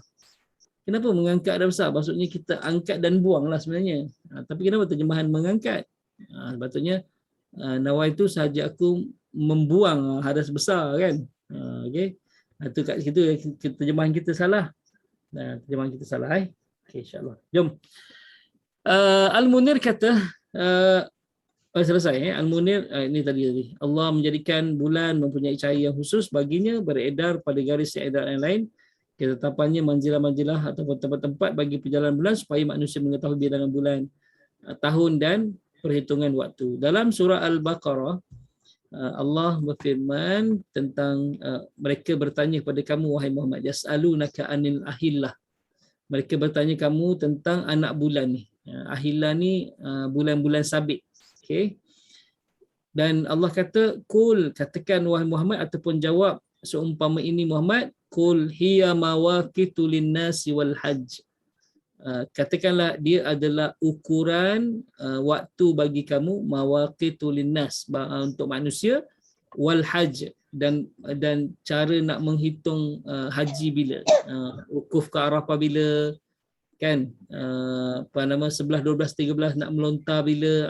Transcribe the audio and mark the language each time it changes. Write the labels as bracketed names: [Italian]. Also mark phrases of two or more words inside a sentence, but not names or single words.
[Malay] Kenapa mengangkat hadas besar? Maksudnya kita angkat dan buang lah sebenarnya. Tapi kenapa terjemahan mengangkat? Sepatutnya nawaitu sahaja aku membuang hadas besar kan. Okey. Itu kat situ terjemahan kita salah. Terjemahan kita salah okey, insya-Allah. Jom. Al-Munir kata selesai Al-Munir ini tadi. Allah menjadikan bulan mempunyai cahaya yang khusus baginya, beredar pada garis edaran yang lain. Ketetapannya manzilah-manzilah ataupun tempat-tempat bagi perjalanan bulan supaya manusia mengetahui bilangan bulan, tahun dan perhitungan waktu. Dalam surah Al-Baqarah, Allah berfirman tentang mereka bertanya kepada kamu wahai Muhammad, [Arabic] yas'alunaka anil ahillah. [Malay] Mereka bertanya kamu tentang anak bulan ni. Ahillah ni bulan-bulan sabit. Okey. Dan Allah kata, "Qul," katakan wahai Muhammad ataupun jawab seumpama ini Muhammad, [Arabic] "Qul hiya mawaqitu lin-nasi wal hajj." [Malay] Katakanlah dia adalah ukuran waktu bagi kamu, [Arabic] mawaqitu lin-nas [Malay] untuk manusia, [Arabic] wal hajj [Malay] dan cara nak menghitung haji bila, wukuf ke Arafah bila, kan, 11, 12, 13 nak melontar bila.